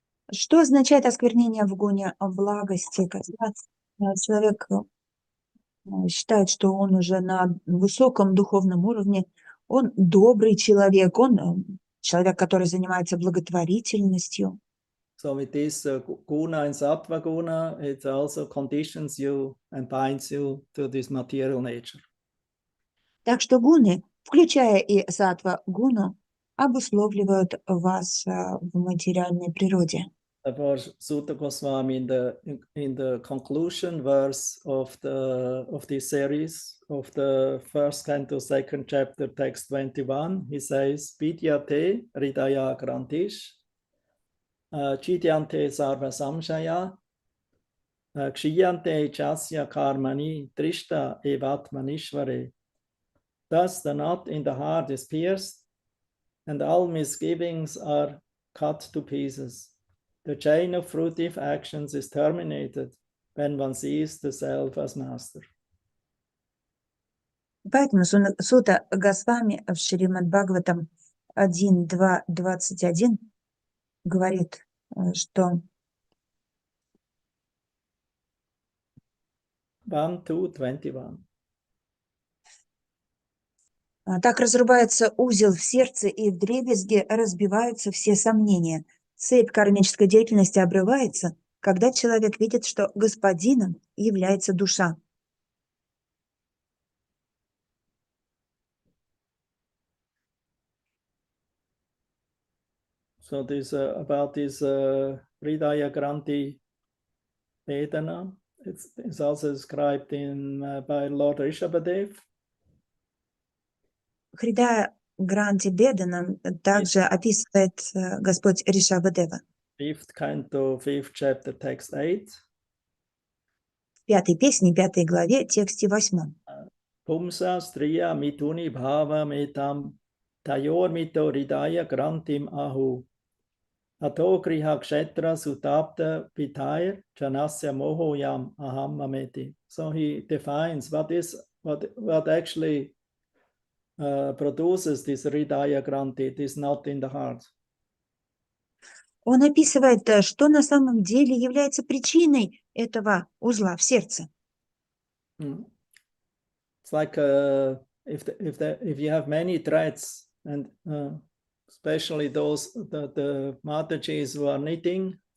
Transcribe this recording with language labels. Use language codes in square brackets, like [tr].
[ru] Что означает осквернение в гуне благости, когда человек считает, что он уже на высоком духовном уровне, он добрый человек, он человек, который занимается благотворительностью. [en] So with this guna and sattva guna, it also conditions you and binds you to this material nature. [ru] Так что гуны, включая и саттва гуну, обусловливают вас в материальной природе. [en] Therefore, Sutta Goswami in the conclusion verse of this series of the first canto, second chapter, text 21, he says, [sa] Vidyate Hridaya Grantish, Chidyante Sarva Samshaya, Kshiyante Chasya Karmani, Trishta Evatmanishvare. [en] Thus the knot in the heart is pierced, and all misgivings are cut to pieces. The chain of fruitive actions is terminated when one sees the self as master. [ru] Поэтому Сута Госвами в Шримад Бхагаватам 1.2.21 говорит, что 1:21. Так разрубается узел в сердце, и вдребезги разбиваются все сомнения. Цепь кармической деятельности обрывается, когда человек видит, что господином является душа. [en] So this about this Hridaya Granti Vedana, it's also described by Lord Rishabhadev. [ru] Хридая Гранти Бедана также описывает Господь Ришабхадева. [en] 5th canto, 5th chapter, text 8. [ru] В 5-й песне, 5 главе, тексте 8. [sa] Pumsa striya mituni bhava metam tayor mito Hridaya Grantim ahu. Ato kriha kshetra sutapta pitayr janasya moho yam aham mameti. [en] So he defines what actually produces this Hridaya Granti. It is not in the heart. Он описывает, что на самом деле является причиной этого узла в сердце. It's like if you have many threads and especially those the Mataji's who are knitting.